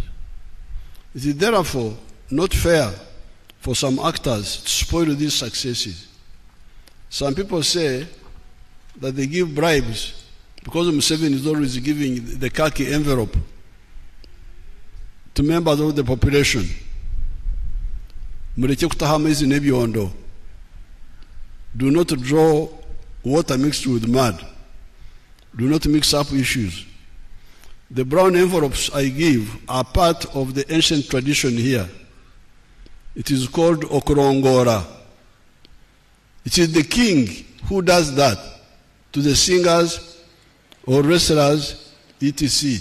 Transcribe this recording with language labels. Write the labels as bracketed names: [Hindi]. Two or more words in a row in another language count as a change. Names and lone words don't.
[English] It is therefore not fair for some actors to spoil these successes. Some people say that they give bribes because Museveni is always giving the khaki envelope to members of the population. [Nyankole] Mureke kutahamu hizi nebyondo. [English] Do not draw water mixed with mud. Do not mix up issues. The brown envelopes I give are part of the ancient tradition here. It is called Okurongora. It is the king who does that to the singers or wrestlers, etc.